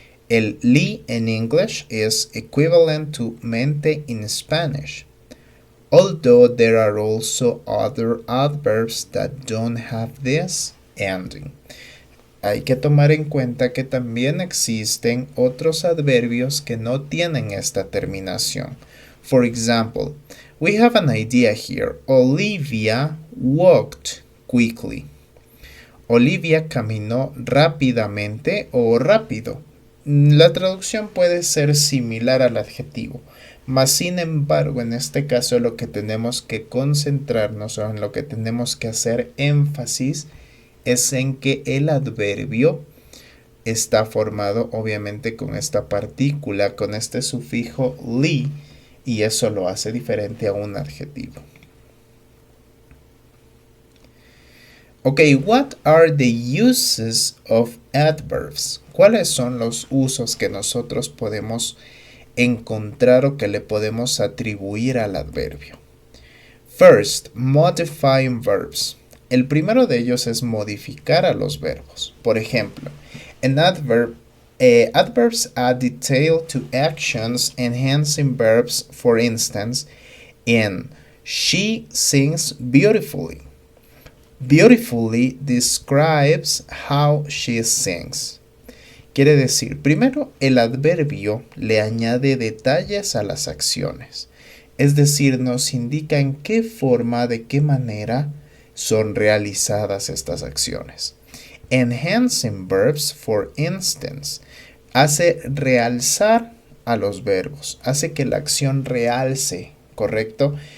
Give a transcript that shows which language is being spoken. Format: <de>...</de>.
<en>El li in English is equivalent to mente in Spanish, although there are also other adverbs that don't have this ending.</en> <es>Hay que tomar en cuenta que también existen otros adverbios que no tienen esta terminación.</es> <en>For example, we have an idea here. Olivia walked quickly.</en> <es>Olivia caminó rápidamente o rápido. La traducción puede ser similar al adjetivo, mas sin embargo en este caso lo que tenemos que concentrarnos o en lo que tenemos que hacer énfasis es en que el adverbio está formado obviamente con esta partícula, con este sufijo li, y eso lo hace diferente a un adjetivo.</es> <en>Okay, what are the uses of adverbs?</en> <es>¿Cuáles son los usos que nosotros podemos encontrar o que le podemos atribuir al adverbio?</es> <en>First, modifying verbs.</en> <es>El primero de ellos es modificar a los verbos. Por ejemplo,</es> <en>an adverb, adverbs add detail to actions, enhancing verbs. For instance, in she sings beautifully. Beautifully describes how she sings.</en> <es>Quiere decir, primero, el adverbio le añade detalles a las acciones. Es decir, nos indica en qué forma, de qué manera son realizadas estas acciones.</es> <en>Enhancing verbs, for instance,</en> <es>hace realzar a los verbos, hace que la acción realce, ¿correcto?</es>